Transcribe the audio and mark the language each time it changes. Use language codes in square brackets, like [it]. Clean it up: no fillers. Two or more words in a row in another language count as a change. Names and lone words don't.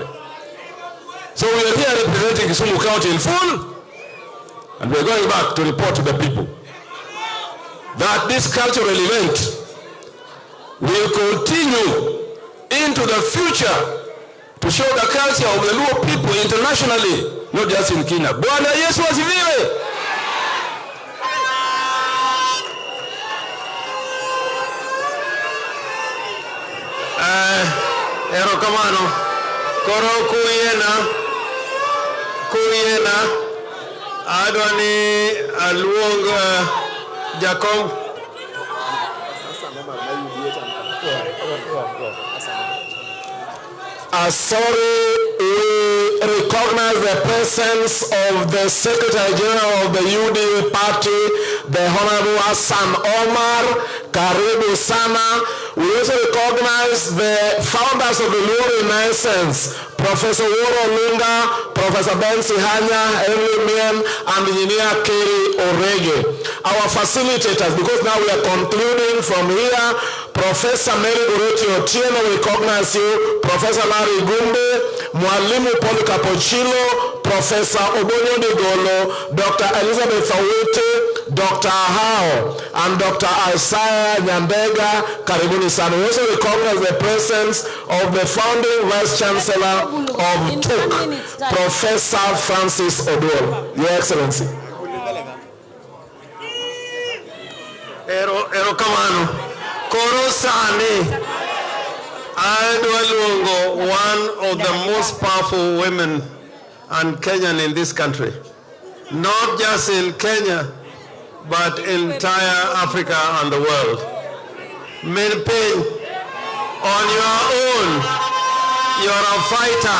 [en] So we are here representing Kisumu County in full, and we are going back to report to the people that this cultural event will continue into the future to show the culture of the Luo people internationally, not just in Kenya. [sw] Bwana Yesu asifiwe. [luo] Erokamano, koro kuyena, adwani aluong Jacob. [en] Sorry, we recognize the presence of the Secretary General of the UDA party, the Honorable Hassan Omar. [sw] Karibu sana. [en] We also recognize the founders of the Luo Renaissance, Professor Woro Lunga, Professor Ben Sihanya, Henry Mien, and Engineer Kerry Orege. Our facilitators, because now we are concluding from here, Professor Mary Uroti Otieno, we recognize you, Professor Larry Gumbe, Mwalimu Paul Capochilo, Professor Obonyo Digolo, Dr. Elizabeth Awete, Dr. Ahao, and Dr. [sw] Isaiah Nyambega. Karibuni sana. [en] We also recognize the presence of the founding Vice Chancellor of TUC, Professor Francis Odwal. Your Excellency. [luo] Ero kamano. Koro sani. [en] One of the most powerful women and Kenyan in this country. Not just in Kenya, but entire Africa and the world. Piny, on your own, you're a fighter.